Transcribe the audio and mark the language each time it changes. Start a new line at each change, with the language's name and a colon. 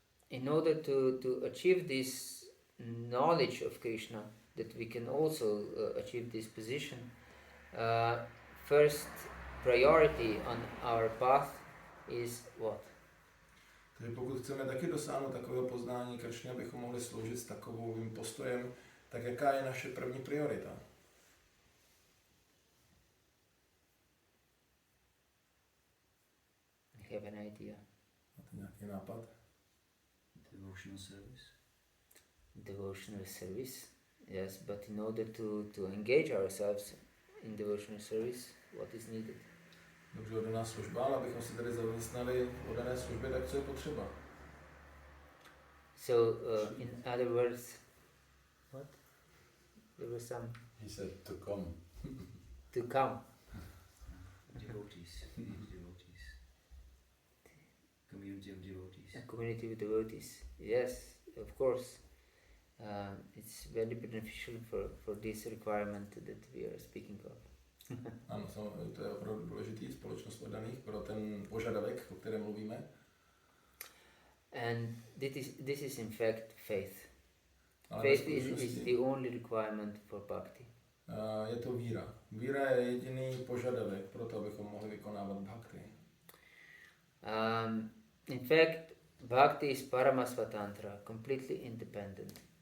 English: In order to achieve this knowledge of Krishna, that we can also achieve this position, first priority on our path is what?
Czech: Takže pokud chceme taky dosáhnout takového poznání Kršny, abychom mohli sloužit s takovým postojem, tak jaká je naše první priorita?
English: Have an idea.
Czech: Máte nějaký nápad?
English: Devotional service. Devotional service, yes, but in order to engage ourselves in devotional service, what is needed?
Czech: Dobře, oddaná služba, ale abychom se tady zaměstnali v oddané službě, tak co je potřeba?
English: So, in other words, what? There was some... He said to come. To come. Devotees. Devotees. Community of devotees. A community of devotees. Yes, of course. It's very beneficial for this requirement that we are speaking of.
Czech: Ano, to je opravdu důležitý, společnost oddaných pro ten požadavek, o kterém mluvíme.
English: And this is in fact faith. Faith is the only requirement for bhakti.
Czech: Je to víra. Víra je jediný požadavek pro to, abychom mohli vykonávat bhakti.
English: In fact, bhakti is paramasvatantra, completely independent.